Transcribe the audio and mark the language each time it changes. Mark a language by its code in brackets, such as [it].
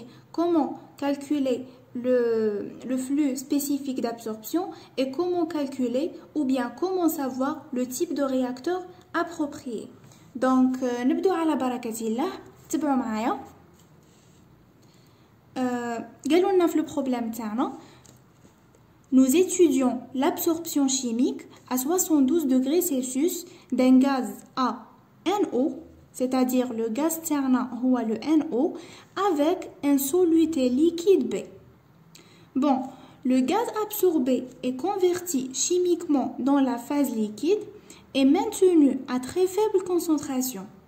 [fr] Comment calculer le flux spécifique d'absorption et comment calculer ou bien comment savoir le type de réacteur approprié. [ar] Donc, نبدو على بركة الله. تبعوا معايا. قالوا لنا في le problème تاعنا. [fr] Nous étudions l'absorption chimique à 72 degrés Celsius d'un gaz à NO, c'est-à-dire le gaz tierna ou le NO, avec un soluté liquide B. Bon, le gaz absorbé est converti chimiquement dans la phase liquide et maintenu à très faible concentration.